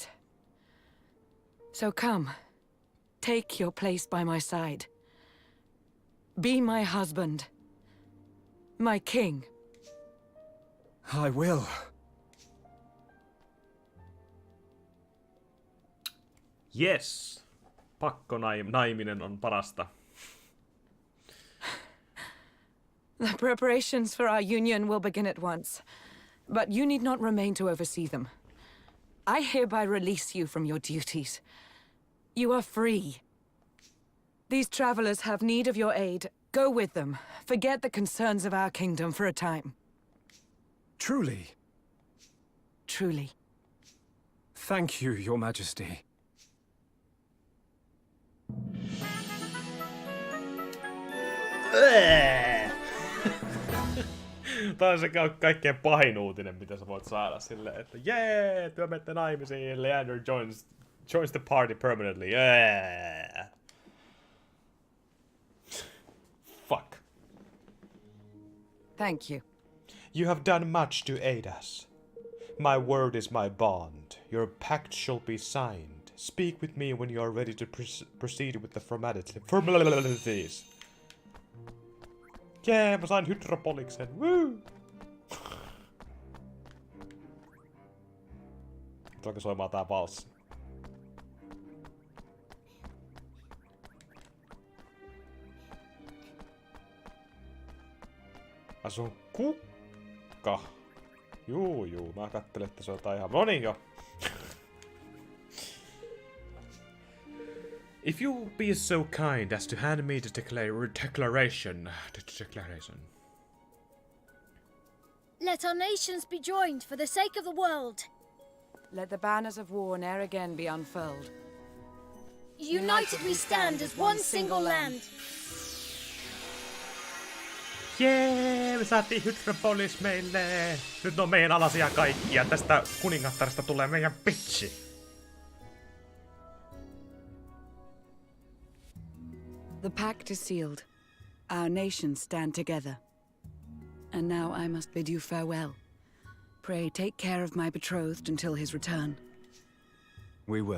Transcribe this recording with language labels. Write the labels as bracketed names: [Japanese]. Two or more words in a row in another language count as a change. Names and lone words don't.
[English] So come, take your place by my side. Be my husband. My king. I will. Yes. [Finnish] Naiminen on parasta. [English] The preparations for our union will begin at once, but you need not remain to oversee them. I hereby release you from your duties. You are free. These travelers have need of your aid. Go with them. Forget the concerns of our kingdom for a time. Truly? Truly. Thank you, Your Majesty. [Finnish] Tämä on se kaikkein pahin uutinen, mitä sä voit saada silleen, että jee, työ menette naimisiin, [English] Leander joins the party permanently, yeah. Fuck. Thank you. You have done much to aid us. My word is my bond. Your pact shall be signed, Speak with me when you are ready to proceed with the formalities. [Finnish] Jee, mä sain Hydropoliksen. Woo! Tuleeko soimaan tää valssi? Se on kukka. Juu, mä kattelin, että se on jotain ihan... Noniin jo! [English] If you be so kind as to hand me the declaration. Let our nations be joined for the sake of the world. Let the banners of war ne'er again be unfurled. United we stand as one single land. [Finnish] Jee, me saatiin Hydropolis meille. Nyt ne on meidän alasia kaikkia. Tästä kuningattarista tulee meidän bitchi. [English] The pact is sealed. Our nations stand together. And now I must bid you farewell. Pray take care of my betrothed until his return. We will.